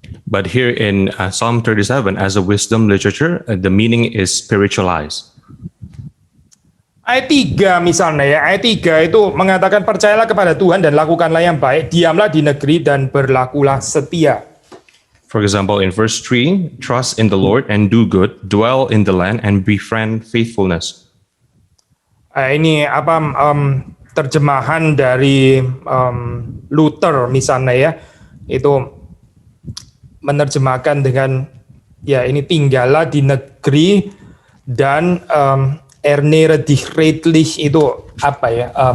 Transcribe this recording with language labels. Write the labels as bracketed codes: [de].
[en] But here in Psalm 37, as a wisdom literature, the meaning is spiritualized. [id] Ayat 3 misalnya ya, ayat 3 itu mengatakan percayalah kepada Tuhan dan lakukanlah yang baik, diamlah di negeri dan berlakulah setia. [en] For example, in verse 3, trust in the Lord and do good, dwell in the land and befriend faithfulness. [id] Ini terjemahan dari Luther misalnya ya, itu menerjemahkan dengan ya ini tinggallah di negeri dan [de] ernähre dich redlich [id] itu apa ya?